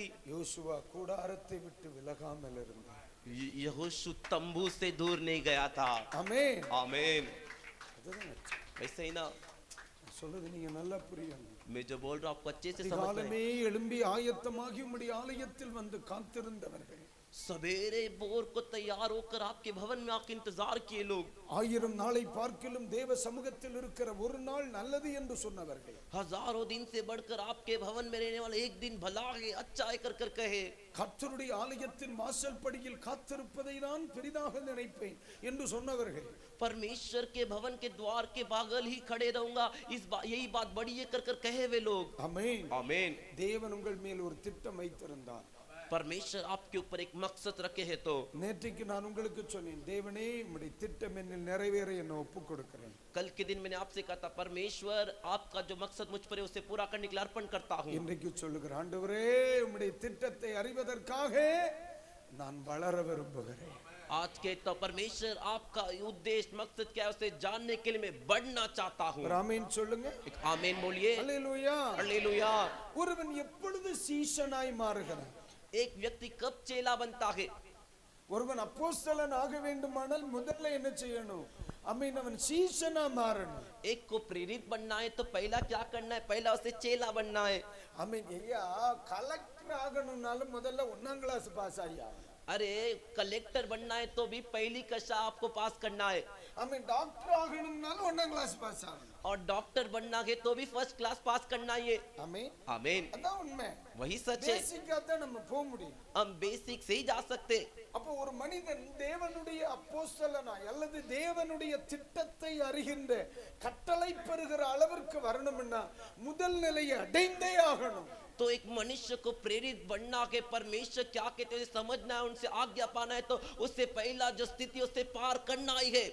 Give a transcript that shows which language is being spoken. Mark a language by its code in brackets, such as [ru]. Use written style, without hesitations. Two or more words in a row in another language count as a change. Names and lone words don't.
[ta] யோசுவா கூடாரத்தை விட்டு விலகாமல் இருந்தார். [hi] यहोशू तंबू से दूर नहीं गया था। [ta] ஆமென். [hi] आमीन। [ta] அதுதான் [hi] वैसे ही ना [ta] சொல்றது நீங்க நல்லா புரியணும். [hi] मैं जो बोल रहा हूँ आपको अच्छे से समझ में। [ta] காலமே எழும்பி ஆயத்தமாகி உம்முடைய ஆலயத்தில் வந்து காத்திருந்தவர்கள், [hi] सवेरे भोर को तैयार होकर आपके भवन में आके इंतजार किए लोग, [ta] 1000 நாளை பார்க்கிலும் தேவ சமூகத்தில் இருக்கிற ஒரு நாள் நல்லது என்று சொன்னவர்கள், [hi] हजारों दिन से बढ़कर आपके भवन में रहने वाला एक दिन भला है, अच्छा है कर कर कहे, [ta] கர்த்தருடைய ஆலயத்தின் வாசல் படியில் காத்திருப்பதை நான் பெரிதாக நினைப்பேன் என்று சொன்னவர்கள், [hi] परमेश्वर के भवन के द्वार के बागल ही खड़े रहूंगा, यही बात बड़ी है कर कर कहे वे लोग। [ta] ஆமென். [hi] आमीन। [ta] தேவன் உங்கள் மேல் ஒரு திட்டம் வைத்திருந்தார். [hi] परमेश्वर आपके ऊपर एक मकसद रखे है। तो [ta] நேற்றைக்கு நான் உங்களுக்கு சொன்னேன், தேவனே உம்முடைய திட்டம் என்னில் நிறைவேற என்னை ஒப்புக் கொடுக்கிறேன். [hi] कल के दिन मैंने आपसे कहा था, परमेश्वर आपका जो मकसद मुझ पर है उसे पूरा करने के लिए अर्पण करता हूँ। [ta] இன்றைக்கு சொல்லுகிற ஆண்டவரே, உம்முடைய திட்டத்தை அறிவதற்காக நான் வளர விரும்புகிறேன். [hi] आज के तो परमेश्वर आपका उद्देश्य मकसद क्या है उसे जानने के लिए मैं बढ़ना चाहता हूँ। [ta] ஆமென் சொல்லுங்க. [hi] एक आमीन बोलिए। [ta] அல்லேலூயா. [hi] हालेलुया। [ta] ஒருவன் எப்பொழுது சீஷனாய் மாறுகிறான்? [hi] एक व्यक्ति कब चेला बनता है? [ta] ஒருவன் அப்போஸ்தலன் ஆக வேண்டுமானால் முதல்ல என்ன செய்யணும்? ஆமென், அவன் சீஷனா மாறணும். [hi] एक को प्रेरित बनना है तो पहला क्या करना है? पहला उसे चेला बनना है। [ta] ஆமென். ஐயா, கலெக்டர் ஆகணும்னாலும் முதல்ல 1ஆம் [en] class pass [ta] ஆகியா. [hi] अरे कलेक्टर बनना है तो भी पहली कक्षा आपको पास करना है, [ta] ஆமென். டாக்டர் ஆகணும்னாலும் 1ஆம் [en] class pass [ta] ஆகணும். [hi] और डॉक्टर बनना है तो भी [en] first class pass [hi] करना है। ஆமென். आमीन। [ta] அதான் உண்மை. [hi] वही सच है। [ta] பேசிக்கா தான் நம்ம போக முடியும். [hi] हम बेसिक से ही जा सकते। [ta] அப்போ ஒரு மனிதன் தேவனுடைய அப்போஸ்தலனாய் அல்லது தேவனுடைய திட்டத்தை அறிகின்ற கட்டளை பெறுகிற அளவிற்கு வரணும்னா முதல் நிலையை அடைந்தே ஆகணும். [hi] तो एक मनुष्य को प्रेरित बनना के परमेश्वर क्या कहते हैं समझना है, उनसे आज्ञा पाना है, तो उससे पहला जो स्थिति उससे पार करना ही है।